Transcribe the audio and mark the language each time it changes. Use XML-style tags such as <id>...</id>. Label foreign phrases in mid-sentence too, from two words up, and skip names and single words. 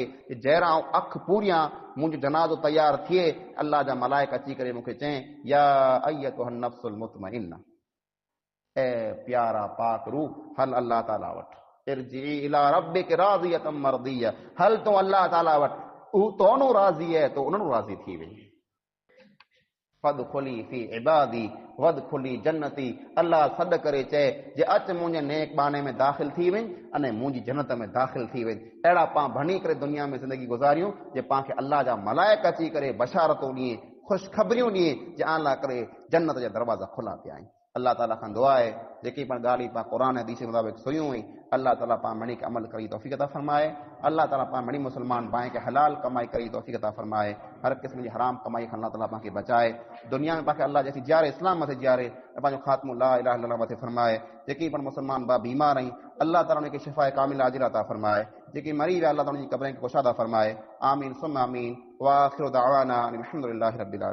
<sd>जहिड़ा अखि पूरियां मुंहिंजो जनाज़ो तयारु थिए, अल्लाह जा मलाइक अची करे मूंखे चए</sd> <ar>يا أيتها النفس المطمئنة,</ar> <sd>ऐ प्यारा पाक रूह, हल अल्लाह ताला वटि,</sd> <ar>ارجعي إلى ربك راضية مرضية,</ar> <sd>हल तो अल्लाह ताला वटि, तोनू राज़ी है तो उन्हनि राज़ी थी वई।</sd> <ar>فادخلي في عبادي وادخلي جنتي,</ar> <sd>अल्लाह सॾ करे चए जे अच मुंहिंजे नेक बाने में दाख़िल थी वई अने मुंहिंजी जन्नत में दाख़िल थी वई। अहिड़ा पाण भणी करे दुनिया में ज़िंदगी गुज़ारियूं जे पाण खे अल्लाह जा मलाइक अची करे बशारतूं ॾिए, ख़ुशख़बरियूं ॾिए जे आला करे जन्नत जा दरवाज़ा खुला पिया आहिनि। अल्लाह ताला खां दुआ आहे जेकी पण ॻाल्हि पाण क़ुरान हदीस मुताबिक़ सुनियूं हुई, अल्लाह ताला पाण मणी खे अमल करी तौफ़ीक़ अता फरमाए। अल्लाह ताला पाण मणी मुसलमान भाई खे हलाल कमाई करी तौफ़ीक़ अता फरमाए। हर क़िस्म जी हराम कमाई खां अल्लाह ताला पाण खे बचाए। दुनिया में पाण खे अल्लाह जैसी जियारे, इस्लाम मथे जियारे, पंहिंजो ख़ात्मो</sd> <ar>لا إله إلا الله</ar> <sd>मथे फरमाए। जेकी पण मुसलमान भाउ बीमार आहिनि, अल्लाह ताला उनखे शिफ़ाए कामिला आजिला अता फरमाए। जेकी मरी विया, अल्लाह ताला उनजी क़ब्रनि खे कुशादा फरमाए।</sd> <ar>آمين ثم آمين. وآخر دعوانا أن الحمد لله رب العالمين.</ar>